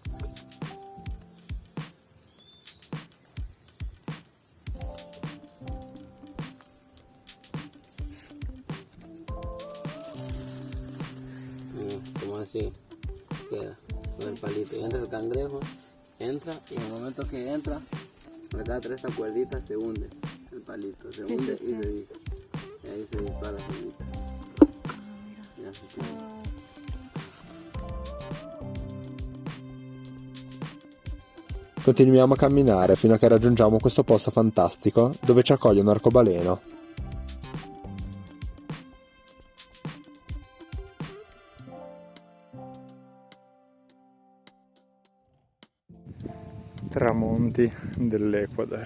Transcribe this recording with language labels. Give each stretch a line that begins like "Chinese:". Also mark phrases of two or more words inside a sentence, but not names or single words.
Spanish: Como así queda con el palito. Y entra el cangrejo, entra y en el momento que entra, acá atrás esta cuerdita se hunde. palito, se Sí, hunde sí, sí. y ahí se dispara solita. Y así tiene. Wow.
Italian: Continuiamo a camminare fino a che raggiungiamo questo posto fantastico dove ci accoglie un arcobaleno. Tramonti dell'Ecuador.